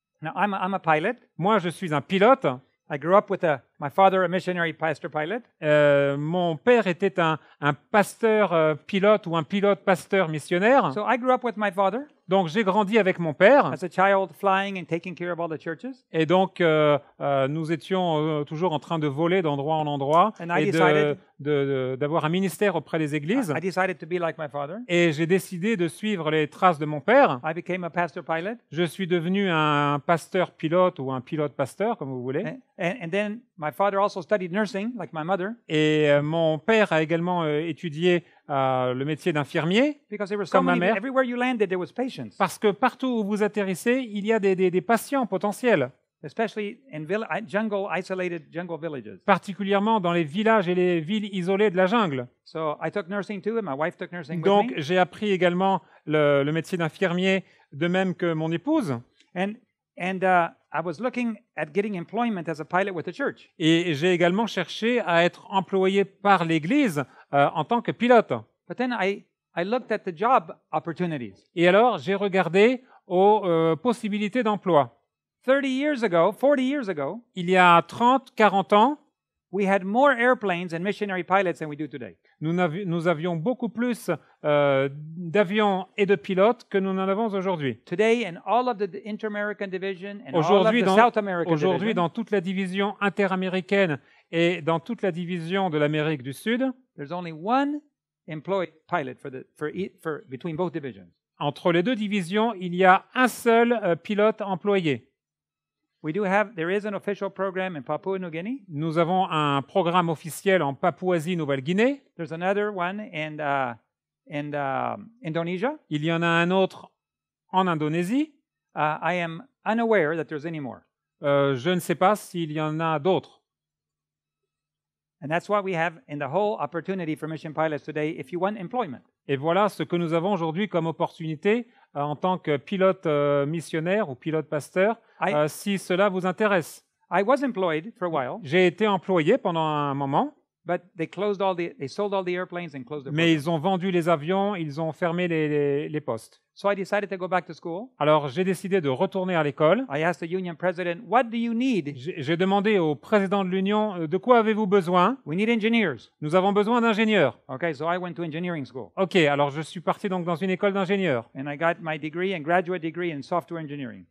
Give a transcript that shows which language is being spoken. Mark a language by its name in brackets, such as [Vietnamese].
[English] Now, I'm a pilot. [French] Moi, je suis un pilote. [English] I grew up with my father, a missionary pastor pilot. [French] Mon père était un pasteur pilote ou un pilote pasteur missionnaire. [English] So I grew up with my father [French] Donc j'ai grandi avec mon père. [English] as a child, flying and taking care of all the churches. [French] Et donc nous étions toujours en train de voler d'endroit en endroit [English] And I [French] et [English] decided- [French] d'avoir un ministère auprès des églises. [English] I decided to be like my father. [French] Et j'ai décidé de suivre les traces de mon père. [English] I became a pastor pilot. [French] Je suis devenu un pasteur pilote ou un pilote pasteur, comme vous voulez. [English] And then my father also studied nursing, like my mother, [French] Et mon père a également étudié le métier d'infirmier, [English] because there were so [French] Comme ma [English] many. [French] mère. [English] Everywhere you landed, there was patients, [French] parce que partout où vous atterrissez, il y a des patients potentiels, [English] especially in isolated jungle villages. [French] particulièrement dans les villages et les villes isolées de la jungle. [English] So I took nursing too, and my wife took nursing with [French] Donc [English] me. [French] j'ai appris également le métier d'infirmier, de même que mon épouse. [English] And I was looking at getting employment as a pilot with the church. [French] Et j'ai également cherché à être employé par l'Église en tant que pilote. [English] But then I looked at the job opportunities. [French] Et alors, j'ai regardé aux possibilités d'emploi. [English] 40 years ago, [French] Il y a 30, 40 ans, [English] we had more airplanes and missionary pilots than we do today. [French] nous avions beaucoup plus d'avions et de pilotes que nous n'en avons aujourd'hui. [English] Today, in all of the Inter-American Division and all of [French] Aujourd'hui, [English] the South American [French] Aujourd'hui, [English] Division, [French] dans toute la division interaméricaine et dans toute la division de l'Amérique du Sud, [English] there's only one employed pilot for between both divisions. [French] entre les deux divisions, il y a un seul pilote employé. [English] There is an official program in Papua New Guinea. [French] Nous avons un programme officiel en Papouasie-Nouvelle-Guinée. [English] There's another one in Indonesia. [French] Il y en a un autre en Indonésie. [English] I am unaware that there's any more. [French] Je ne sais pas s'il y en a d'autres. [English] And that's what we have in the whole opportunity for mission pilots today if you want employment. [French] Et voilà ce que nous avons aujourd'hui comme opportunité en tant que pilote missionnaire ou pilote pasteur, si cela vous intéresse. [English] I was employed for a while, [French] J'ai été employé pendant un moment, [English] but they sold all the airplanes and closed their [French] mais [English] program. [French] ils ont vendu les avions, ils ont fermé les postes. [English] So I decided to go back to school. [French] Alors j'ai décidé de retourner à l'école. [English] I asked the union president, what do you need? [French] J'ai demandé au président de l'Union, de quoi avez-vous besoin? [English] We need engineers. [French] Nous avons besoin d'ingénieurs. [English] Okay, so I went to engineering school. [French] Ok, alors je suis parti donc dans une école d'ingénieurs. [English] And I got my degree and graduate degree in software engineering.